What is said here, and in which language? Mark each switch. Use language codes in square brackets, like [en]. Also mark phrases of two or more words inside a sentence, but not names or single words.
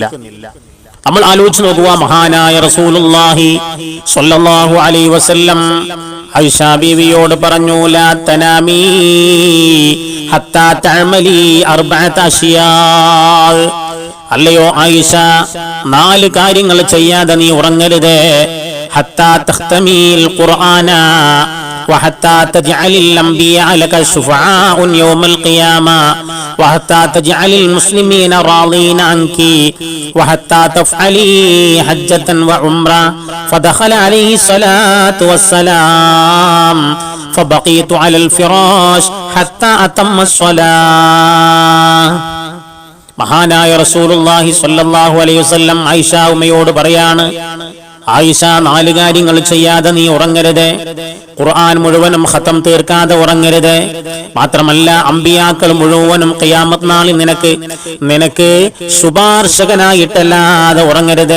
[ml] നമ്മൾ ആലോചിച്ച് നോക്കുക, മഹാനായ [ar] رسول الله صلى الله عليه وسلم [ml] ആയിഷ ബീവിയോട് പറഞ്ഞു, [ar] لا تنامي حتى تعملي أربعة أشياء. [ml] അല്ലയോ ആയിഷ, 4 കാര്യങ്ങൾ ചെയ്യാതെ നീ ഉറങ്ങരുത്. [ar] حتى تختمي القرآن وحتى تجعل الأنبياء لك شفعاء يوم القيامة وحتى تجعل المسلمين راضين عنك وحتى تفعلي حجة وعمرة. فدخل عليه الصلاة والسلام فبقيت على الفراش حتى أتم الصلاة. [ml] മഹാനായ [ar] رسول الله صلى الله عليه وسلم [ml] ആയിഷ ഉമ്മയോട് പറയാണ്, ആയിഷ, 4 കാര്യങ്ങൾ ചെയ്യാതെ നീ ഉറങ്ങരുത്. ഖുർആൻ മുഴുവനും ഖതം തീർക്കാതെ ഉറങ്ങരുത്. മാത്രമല്ല, അമ്പിയാക്കൾ മുഴുവനും ഖിയാമത്ത് നാളിൽ നിനക്ക് ശുപാർശകനായിട്ടല്ലാതെ ഉറങ്ങരുത്.